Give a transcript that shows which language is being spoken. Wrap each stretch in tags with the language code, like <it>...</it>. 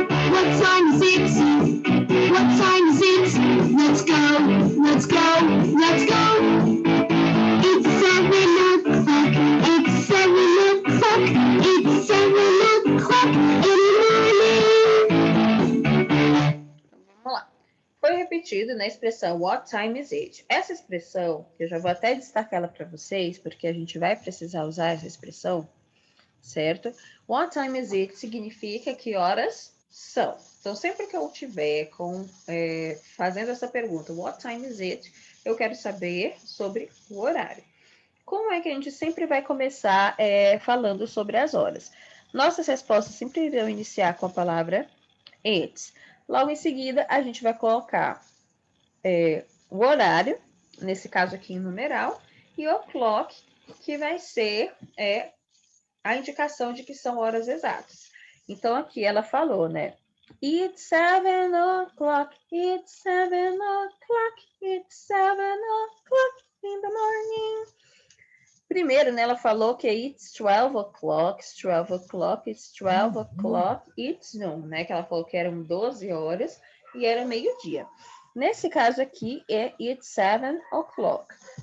<en>What time is it? What time is it? Let's go, let's go, let's go. It's 7 o'clock, it's 7 o'clock, it's 7 o'clock in the morning.</en> <pt>Vamos lá. Foi repetido na expressão</pt> <en>what time is it?</en> <pt>Essa expressão, eu já vou até destacar ela para vocês, porque a gente vai precisar usar essa expressão, certo?</pt> <en>What time is it</en> <pt>significa que horas são. Então, sempre que eu estiver fazendo essa pergunta,</pt> <en>what time is it?</en> <pt>Eu quero saber sobre o horário. Como é que a gente sempre vai começar falando sobre as horas? Nossas respostas sempre irão iniciar com a palavra it. Logo em seguida, a gente vai colocar o horário, nesse caso aqui em numeral, e o clock, que vai ser a indicação de que são horas exatas. Então, aqui ela falou, né?</pt> <en>It's 7 o'clock, it's 7 o'clock, it's 7 o'clock in the morning.</en> <pt>Primeiro, né, ela falou que</pt> <en>it's 12 o'clock, it's 12 o'clock, it's 12 o'clock, it's noon, né?</en> <pt>Que ela falou que eram 12 horas e era meio-dia. Nesse caso aqui,</pt> <en>it's 7 o'clock.</en>